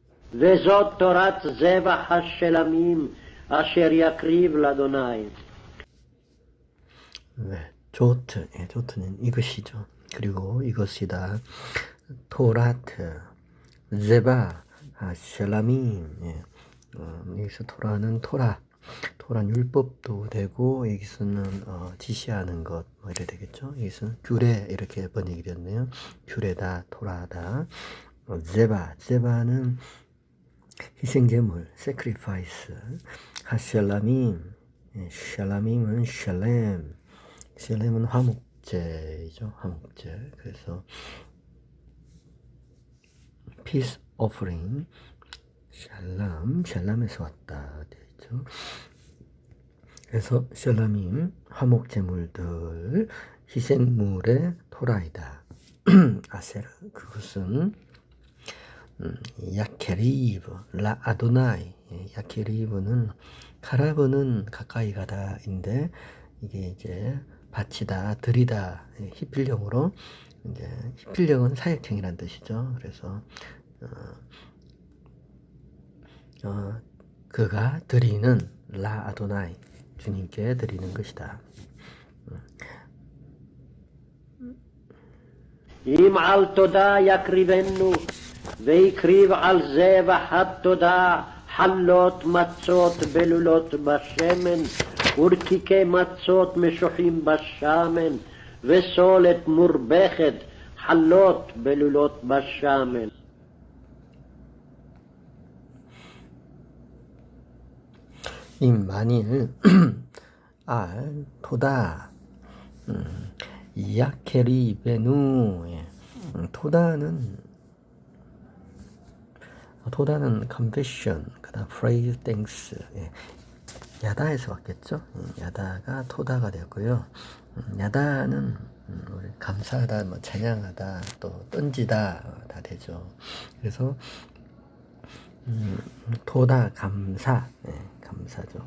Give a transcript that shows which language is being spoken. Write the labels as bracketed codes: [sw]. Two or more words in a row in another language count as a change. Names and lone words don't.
[he] וזאת תורת זבח השלמים אשר יקריב לאדוני. [ko] 네, 조트, 예, 조트는 이것이죠. 그리고 이것이다. [he] תורת, זבח, שלמים. [ko] 예. 여기서 토라는 토란 율법도 되고 여기서는 지시하는 것 뭐 이래 되겠죠. 여기서는 규례 이렇게 번역이 됐네요. 규례다, 토라다. 제바는 희생제물, sacrifice. 하샬라민, 예, 샬라민은 샬렘은 화목제이죠. 화목제. 그래서 [en] peace offering, [ko] 샬람에서 왔다 되죠. 그래서 샬람임 화목제물들 희생물의 토라이다. 아세르 그것은 [he] יקריב לאדוני. [ko] 야케리브는 카라브는 가까이 가다인데 이게 이제 바치다, 드리다, 히필령으로 이제 히필령은 사역형이란 뜻이죠. 그래서 그가 드리는 [he] לאדוני [ko] 주님께 드리는 것이다. [he] אם על תודה יקריבנו, ויקריב על זבח התודה חלות מצות בלולות בשמן, ורקיקי מצות משוחים בשמן, וסולת מורבכת חלות בלולות בשמן. [ko] 이 만일 [he] על תודה יקריבנו. [ko] 토다는 confession, 그다음 [en] praise, thanks. [ko] 야다에서 왔겠죠. 야다가 토다가 되고요. 야다는 우리 감사하다, 뭐 찬양하다, 또 던지다 다 되죠. 그래서 토다 감사, 감사죠.